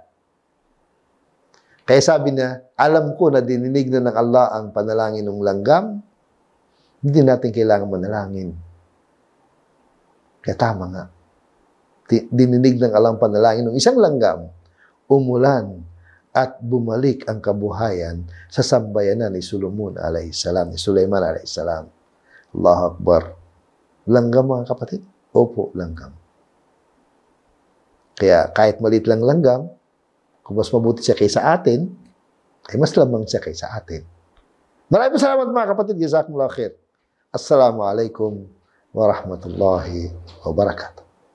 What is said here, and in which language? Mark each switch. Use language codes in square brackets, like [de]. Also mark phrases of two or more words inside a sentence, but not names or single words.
[tl] Kaya sabi niya, alam ko na dininig na ng Allah ang panalangin ng langgam. Hindi natin kailangan manalangin. Kaya tama nga. Dininig ng Allah ang panalangin ng isang langgam, umulan at bumalik ang kabuhayan sa sambayanan ni Sulaiman [ar] عليه السلام. الله أكبر. [tl] Langgam, mga kapatid? Opo, langgam. Kaya kahit maliit lang langgam, kung mas mabuti siya kaysa atin, ay mas lamang siya kaysa atin. Maraming salamat, mga kapatid. [ar] جزاكم الله خيرا. السلام عليكم ورحمة الله وبركاته.